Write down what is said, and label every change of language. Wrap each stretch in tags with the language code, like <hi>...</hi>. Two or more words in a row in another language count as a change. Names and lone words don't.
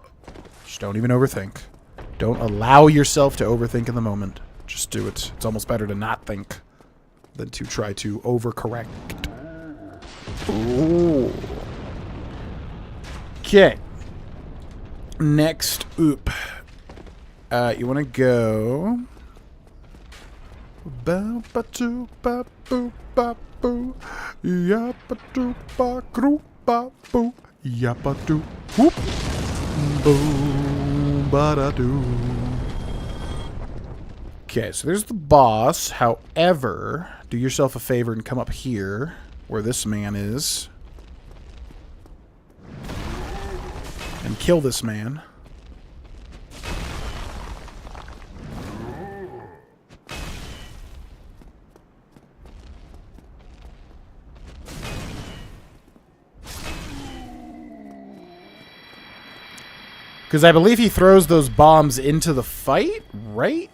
<en>Just don't even overthink. Don't allow yourself to overthink in the moment. Just do it. It's almost better to not think than to try to overcorrect. Ooh. Okay. Next, you want to go. Ba ba doo ba boo ba boo. Ya ba doo ba groo ba boo. Ya ba doo whoop. Boom ba da doo. Okay, so there's the boss. However, do yourself a favor and come up here where this man is. And kill this man. Because I believe he throws those bombs into the fight, right?</en>